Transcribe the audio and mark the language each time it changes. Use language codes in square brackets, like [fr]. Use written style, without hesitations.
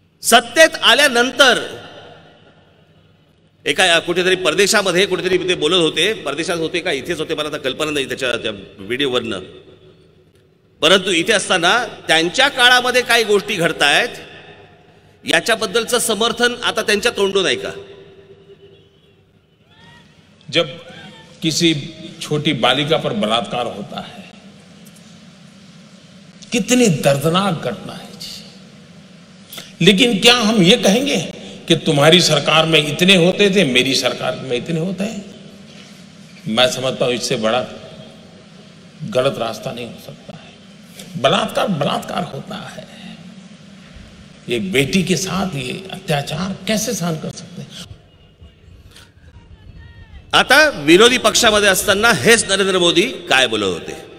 [mr] सत्तेत आल्यानंतर एका कुठेतरी परदेशामध्ये कुठेतरी ते बोलत होते, परदेशात होते का इथेच होते मला आता कल्पना नाही त्या व्हिडिओवरनं. परंतु इथे असताना त्यांच्या काळामध्ये काही गोष्टी घडतायत याच्याबद्दलचं समर्थन आता त्यांच्या तोंडून आहे का? [hi] जब किसी छोटी बालिका पर बलात्कार होता है, कितनी दर्दनाक घटना है जी. लेकिन क्या हम ये कहेंगे कि तुम्हारी सरकार में इतने होते थे, मेरी सरकार में इतने होते हैं? मैं समझता हूं इससे बड़ा गलत रास्ता नहीं हो सकता है. बलात्कार होता है. एक बेटी के साथ ये अत्याचार कैसे सहन कर सकते हैं? [mr] आता विरोधी पक्षामध्ये असताना हेच नरेंद्र मोदी काय बोलत होते?